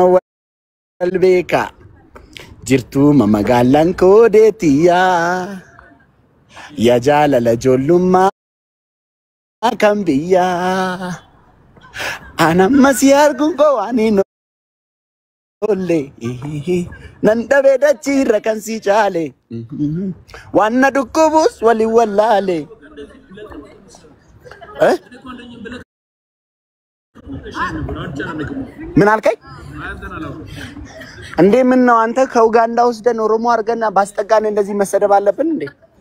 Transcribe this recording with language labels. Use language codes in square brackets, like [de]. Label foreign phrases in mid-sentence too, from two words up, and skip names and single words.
[om] wal beeka jirtuu magaalaan koodeetiyaa yaa jaalala ijoollummaa kan biyyaa anamma si arguun koo waan hin oolle nan dhabee dachiirra kan si caale waan na dhukkubus waliin wallaale [am] ምን አልከኝ እንዴ ምን ነው አንተ ከኡጋንዳ ወስደን ኦሮሞ አርገና ባስጠጋን እንደዚህ መሰደብ አለብን እንዴ